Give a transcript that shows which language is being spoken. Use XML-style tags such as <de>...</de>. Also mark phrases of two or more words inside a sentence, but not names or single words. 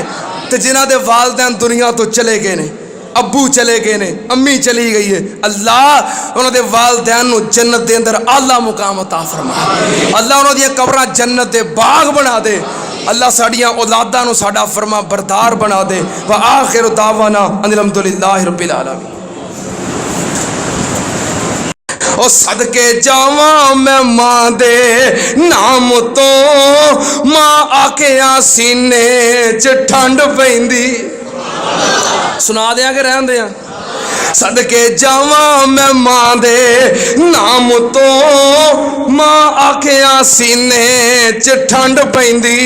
<pa>ਤੇ ਜਿਨ੍ਹਾਂ ਦੇ ਵਾਲਿਦੈਨ ਦੁਨੀਆ ਤੋਂ ਚਲੇ ਗਏ ਨੇ, ਅੱਬੂ ਚਲੇ ਗਏ ਨੇ, ਅੰਮੀ ਚਲੀ ਗਈ ਹੈ, ਅੱਲਾਹ ਉਨ੍ਹਾਂ ਦੇ ਵਾਲਦੈਨ ਨੂੰ ਜੰਨਤ ਦੇ ਅੰਦਰ ਆਲਾ ਮੁਕਾਮ ਅਤਾ ਫ਼ਰਮਾ। ਅੱਲਾਹ ਉਨ੍ਹਾਂ ਦੀਆਂ ਕਬਰਾਂ ਜੰਨਤ ਦੇ ਬਾਗ਼ ਬਣਾ ਦੇ। ਅੱਲਾਹ ਸਾਡੀਆਂ ਔਲਾਦਾਂ ਨੂੰ ਸਾਡਾ ਫ਼ਰਮਾਂਬਰਦਾਰ ਬਣਾ ਦੇ।</pa> <ar>وآخر دعوانا أن الحمد لله رب العالمين.</ar> <pa>ਓ ਸਦਕੇ ਜਾਵਾਂ ਮੈਂ ਮਾਂ ਦੇ ਨਾਮ ਤੋਂ, ਮਾਂ ਆਖਿਆਂ ਸੀਨੇ ਚ ਠੰਡ ਪੈਂਦੀ। ਸੁਣਾ ਦੇਂ ਕਿ ਰਹਿਣ ਦੇਂ? ਸਦਕੇ ਜਾਵਾਂ ਮੈਂ ਮਾਂ ਦੇ ਨਾਮ ਤੋਂ, ਮਾਂ ਆਖਿਆਂ ਸੀਨੇ ਚ ਠੰਡ ਪੈਂਦੀ।</pa>